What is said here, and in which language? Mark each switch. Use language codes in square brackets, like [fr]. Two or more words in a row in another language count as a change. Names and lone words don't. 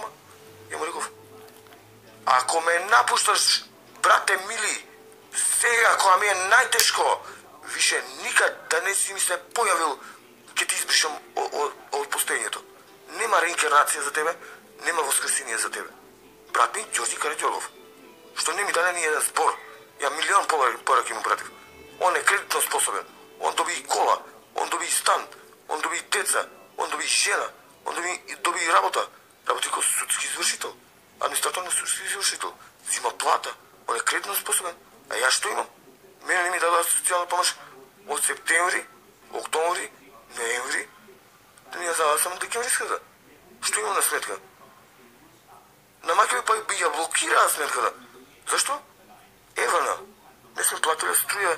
[mk] Я му реков, ако ме напущаш, брате мили, сега, ако ми е най-тежко, више никад да не си ми се появил, ке ти избришам от пустението. Нема реинкарнация за тебе, нема възкресение за тебе. Брат ми, Đorđe Karadjogov. Що не ми даде ни един сбор? Я милион поръки му пратив. Он е кредитно способен. Он доби и кола, он доби и стан, он доби и деца, он доби и жена, он доби и работа. Работи като судски извършител. Администратор на судски извършител. Взима плата. Он е кредитно способен. А я що имам? Мене не ми даде социална помощ от септември, октомври, ноември. Да не знам, аз съм декемвриската. Що имам на сметка? На майка ми пък я блокира сметката. Защо? Евана. Не сме платили струя.